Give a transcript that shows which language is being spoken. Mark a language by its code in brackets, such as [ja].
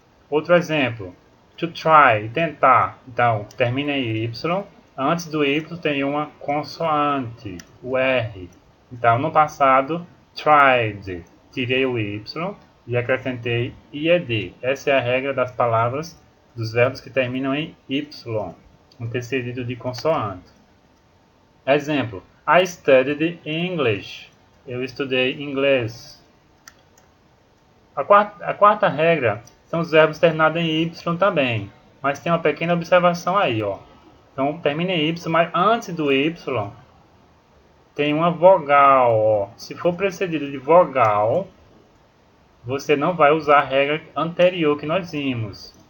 [pt] Outro exemplo, [en] to try, [pt] tentar. Então, termina em Y, antes do Y tem uma consoante, o R. Então, no passado, tried, tirei o Y e acrescentei IED. Essa é a regra das palavras dos verbos que terminam em Y, antecedido de consoante. [en] Exemplo, I studied English. [pt] Eu estudei inglês. A quarta regra são os verbos terminados em Y também, mas tem uma pequena observação aí, ó. Então, termina em Y, mas antes do Y tem uma vogal, ó. Se for precedido de vogal, você não vai usar a regra anterior que nós vimos.